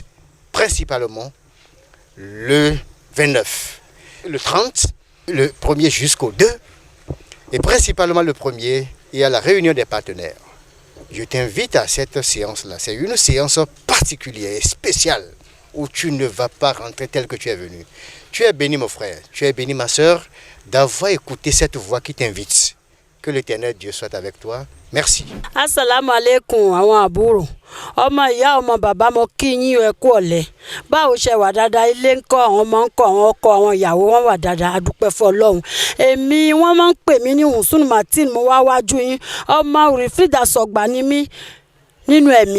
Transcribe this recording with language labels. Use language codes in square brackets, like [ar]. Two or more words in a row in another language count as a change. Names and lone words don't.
[fr] Principalement le 29, le 30, le 1er jusqu'au 2, et principalement le 1er, et à la réunion des partenaires. Je t'invite à cette séance-là. C'est une séance particulière et spéciale où tu ne vas pas rentrer tel que tu es venu. Tu es béni mon frère, tu es béni ma soeur d'avoir écouté cette voix qui t'invite. Que l'Éternel Dieu soit avec toi. Merci. [ar] السلام عليكم [yo] àwọn àbúrò. Ọmọ ìyá ọmọ bàbá mo kí yín ẹ kú ọ̀lẹ́. Báwo ṣe wà dáadáa ilé ńkọ́ àwọn ọmọ ńkọ́ àwọn ọkọ àwọn ìyàwó wọn wà dáadáa a dúpẹ́ fún Ọlọ́run. Èmi wọ́n máa ń pè mí ní Hùsùn Martin mo wá wájú yín. Ọmọ Wilfried Asogba ni mí nínú ẹ̀mí.